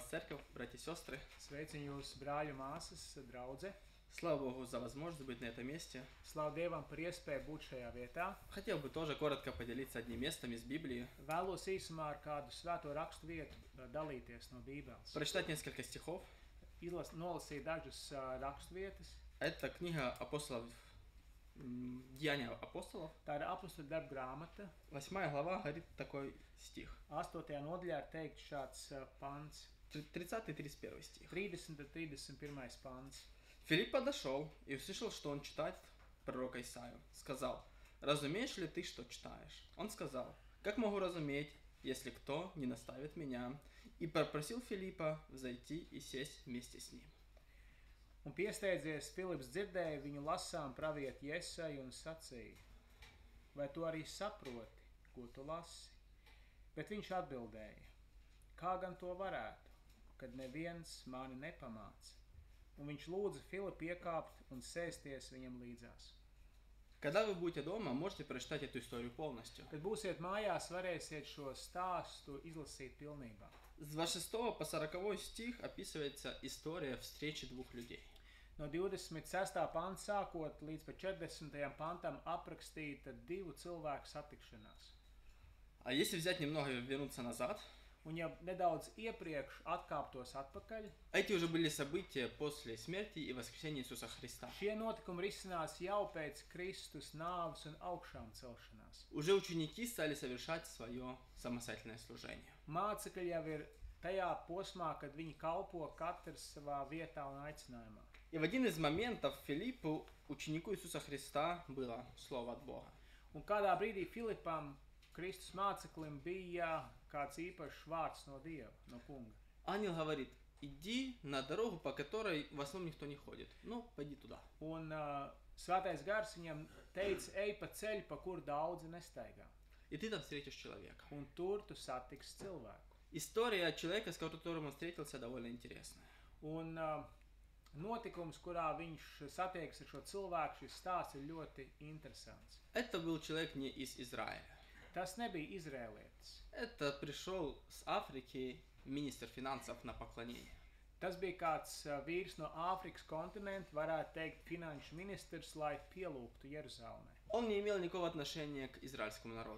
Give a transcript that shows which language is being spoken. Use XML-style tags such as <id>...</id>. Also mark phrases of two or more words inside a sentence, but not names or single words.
<ru>церковь, братья и сестры.</ru> <lv>Sveicinu jūs, brāļi, māsas, draudze.</lv> <ru>Слава Богу за возможность быть на этом месте.</ru> <lv>Slavu Dievam par iespēju būt šajā vietā.</lv> <ru>Хотел бы тоже коротко поделиться одним местом из Библии.</ru> <lv>Vēlos īsumā ar kādu svēto rakstu vietu dalīties no Bībeles.</lv> <ru>Прочитать несколько стихов.</ru> <lv>Nolasīt dažas rakstu vietas.</lv> <ru>Это книга апостолов, Деяния апостолов.</ru> <lv>Tā ir apustuļu darba grāmata.</lv> <ru>8 глава говорит такой стих.</ru> <lv>8. nodaļā ir teikt šāds pants.</lv> <ru>30-31 стих.</ru> <lv>30-31 pants.</lv> <ru>Филипп подошел и услышал, что он читает пророка Исаию. Сказал: «Разумеешь ли ты, что читаешь?» Он сказал: «Как могу разуметь, если кто не наставит меня?» И попросил Филиппа взойти и сесть вместе с ним.</ru> <lv>Un piesteidzies, Filips dzirdēja viņu lasām pravietu Jesaju un sacīja: vai tu arī saproti, ko tu lasi? Bet viņš atbildēja: kā gan to varētu, kad neviens mani nepamāca? Un viņš lūdza Filipu iekāpt un sēsties viņam līdzās.</lv> <ru>Когда вы будете дома, можете прочитать эту историю полностью.</ru> <lv>Kad būsiet mājās, varēsiet šo stāstu izlasīt pilnībā.</lv> <ru>С 26 по 40 стих описывается история встречи двух людей.</ru> <lv>No 26. panta sākot līdz pa 40. pantam aprakstīta divu cilvēku satikšanās.</lv> <ru>А если взять немного и вернуться назад,</ru> <lv>Un ja nedaudz iepriekš atkāptos atpakaļ,</lv> <ru>эти уже были события после смерти и воскресения Иисуса Христа.</ru> <lv>šie notikumi risinās jau pēc Kristus nāves un augšām celšanās.</lv> <ru>Уже ученики стали совершать свое самостоятельное служение.</ru> <lv>Mācekļi jau ir tajā posmā, kad viņi kalpo katrs savā vietā un aicinājumā.</lv> <ru>И в один из моментов Филиппу, ученику Иисуса Христа, было слово от Бога.</ru> <lv>Un kādā brīdī Filipam, Kristus māceklim, bija kāds īpašs vārds no Dieva, no kunga.</lv> <ru>Ангел говорит: иди на дорогу, по которой в основном никто не ходит. Ну, пойди туда.</ru> <lv>Un svētais gars viņam teica: ej pa ceļu, pa kuru daudzi nestaigā.</lv> <ru>И ты там встретишь человека.</ru> <lv>Un tur tu satiksi cilvēku.</lv> <ru>История человека, с которым он встретился, довольно интересная.</ru> <lv>Un notikums, kurā viņš satiekas ar šo cilvēku, šis stāsts ir ļoti interesants.</lv> <ru>Это был человек не из Израиля.</ru> <lv>Tas nebija izrēlietis.</lv> <ru>Это пришел с Африки министр финансов на поклонение.</ru> <lv>Tas bija kāds vīrs no Āfrikas kontinenta, varētu teikt finanšu ministrs, lai pielūgtu Jeruzalemē.</lv> <ru>Он не имел никакого отношения к израильскому народу.</ru>